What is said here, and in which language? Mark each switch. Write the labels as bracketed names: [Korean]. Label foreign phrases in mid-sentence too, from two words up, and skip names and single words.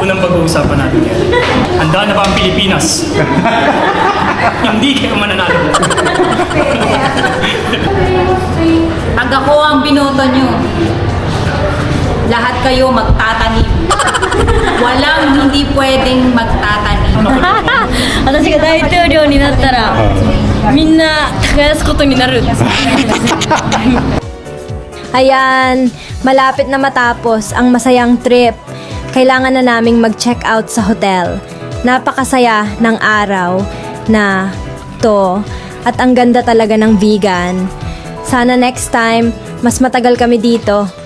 [Filipino] Unang pag-uusapan natin yan. Handa na ba ang Pilipinas? Hindi kayo mananalo. Pag ako ang binoto nyo, lahat kayo magtatanim. Walang hindi pwedeng magtatanim. [Japanese] 私が大統領になったらみんな耕すことになる [Filipino] Ayan, malapit na matapos ang masayang trip. Kailangan na naming mag- [English] check out [Filipino] sa hotel. Napakasaya ng araw na to at ang ganda talaga ng vegan. Sana [English] next time, [Filipino] mas matagal kami dito.